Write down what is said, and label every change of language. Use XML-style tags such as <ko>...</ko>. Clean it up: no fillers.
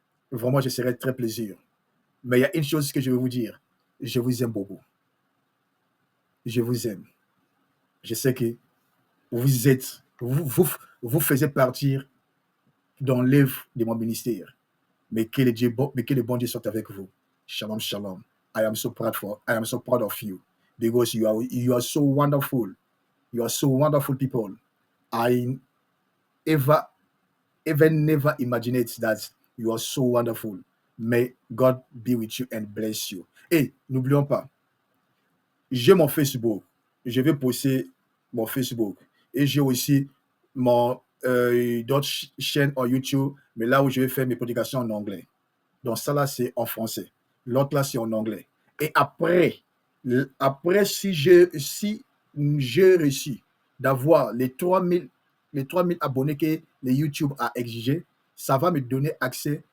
<fr>Vraiment, je serai très plaisir. Mais il y a une chose que je vais vous dire. Je vous aime beaucoup. Je vous aime. Je sais que vous faisiez partir dans l'œuvre de mon ministère. Mais que le bon Dieu soit avec vous.</fr> <he>Shalom, shalom.</he> <en>I am so proud of you because you are so wonderful. You are so wonderful people. I never imagined that you are so wonderful. May God be with you and bless you.</en> <fr>Et n'oublions pas, j'ai mon Facebook. Je vais poster mon Facebook. Et j'ai aussi d'autres chaînes en YouTube, mais là où je vais faire mes publications en anglais. Donc ça là, c'est en français. L'autre là, c'est en anglais. Et après si j'ai réussi d'avoir les 3000 abonnés que les YouTube a exigé, ça va me donner accès.</fr>